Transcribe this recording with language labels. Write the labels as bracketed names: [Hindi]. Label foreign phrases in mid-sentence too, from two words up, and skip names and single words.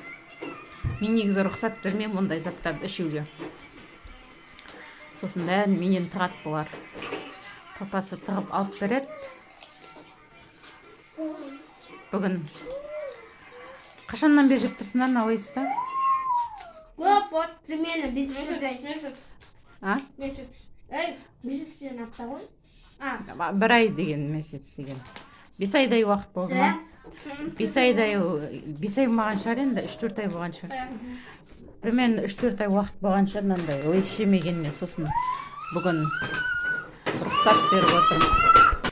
[Kazakh] Мен негізі рұқсат бермеймін мұндай заттарды ішуге. Сосын бәрін менен тығат болар. Папасы тығып алып береді. Бүгін қашаннан бері жеп тұрсыңдар налайсызда? Көп, [Russian] вот, примерно месяц. Месяц. [Kazakh] Месяцтен апта ғой? Бір ай деген месяц деген. 5 айдай уақыт болды ма? 5 айдай болмаған шығар енді, 3-4 ай болған шығар. Примерно 3-4 ай уақыт болған шығар мынандай лейс жемегеніне, сосын бүгін рұқсат беріп отырмын.